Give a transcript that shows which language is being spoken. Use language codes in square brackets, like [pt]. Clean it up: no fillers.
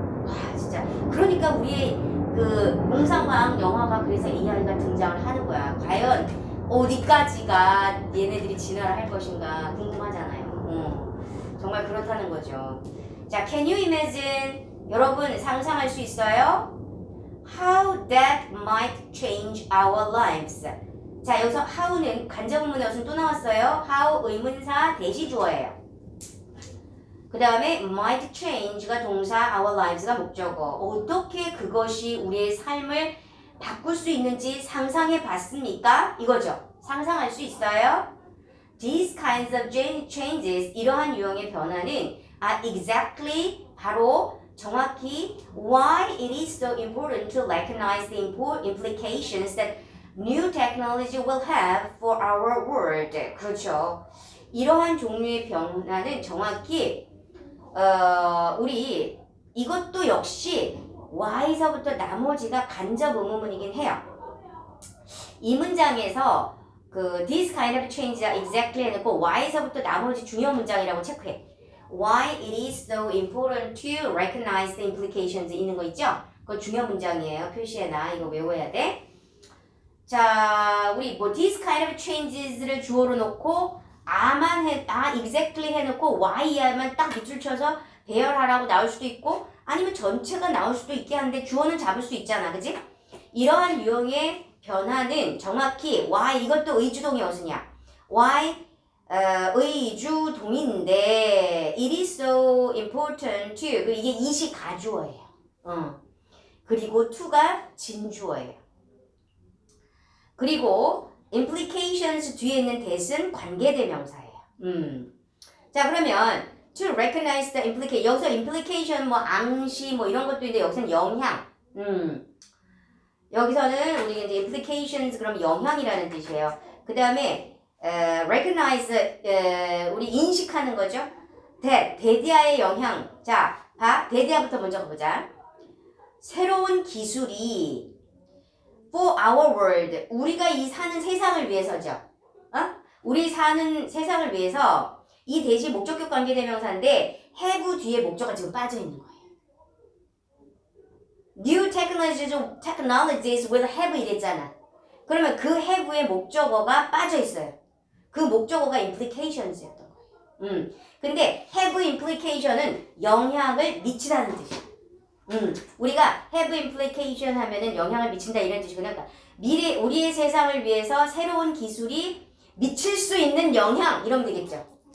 [ko] 와 진짜 그러니까 우리의 그 공상과학 영화가 그래서 AI가 등장을 하는 거야. 과연 어디까지가 얘네들이 진화를 할 것인가 궁금하잖아요. 정말 그렇다는 거죠. 자, can you imagine? 여러분 상상할 수 있어요? [en] How that might change our lives. [ko] 자, 여기서 how는 간접문의 어순 또 나왔어요. how 의문사 대시주어예요. 그 다음에 might change가 동사, our lives가 목적어. 어떻게 그것이 우리의 삶을 바꿀 수 있는지 상상해 봤습니까? 이거죠. 상상할 수 있어요? [en] These kinds of changes, 이러한 유형의 변화는 are exactly, 바로 정확히 why it is so important to recognize the implications that new technology will have for our world. [ko] 그렇죠. 이러한 종류의 변화는 정확히 우리 이것도 역시 Y서부터 나머지가 간접 의문문이긴 해요. 이 문장에서 그 this kind of change exactly 해놓고 Y서부터 나머지 중요 문장이라고 체크해. [en] Why it is so important to recognize the implications 있는 거 있죠? [ko] 그거 중요 문장이에요. 표시해놔. 이거 외워야 돼. 자, 우리 this kind of changes 를 주어로 놓고 exactly 해놓고 Y야만 딱 밑줄 쳐서 배열하라고 나올 수도 있고 아니면 전체가 나올 수도 있게 하는데 주어는 잡을 수 있잖아. 그지? 이러한 유형의 변화는 정확히 Y, 이것도 의주동의 어순이야. Y 의주동인데 it is so important to, 이게 it이 가주어예요. 그리고 to가 진주어예요. 그리고 implications 뒤에 있는 that은 관계대명사예요. 자, 그러면 to recognize the implication, 여기서 implication 뭐 앙시 뭐 이런 것도 있는데 여기서는 영향. 여기서는 우리 이제 implications 그럼 영향이라는 뜻이에요. 그 다음에 recognize 우리 인식하는 거죠. 대디아의 영향. 자, 봐. 대디아부터 먼저 가보자. 새로운 기술이 for our world. 우리가 이 사는 세상을 위해서죠. 우리 사는 세상을 위해서 이 대시 목적격 관계대명사인데 have 뒤에 목적어가 지금 빠져 있는 거예요. [en] New technologies will have 이랬잖아. [ko] 그러면 그 have의 목적어가 빠져 있어요. 그 목적어가 implications였던 거예요. 근데 have implication은 영향을 미치다는 뜻이야. 우리가 have implication 하면은 영향을 미친다 이런 뜻이거든요. 그러니까 미래 우리의 세상을 위해서 새로운 기술이 미칠 수 있는 영향 이러면 되겠죠.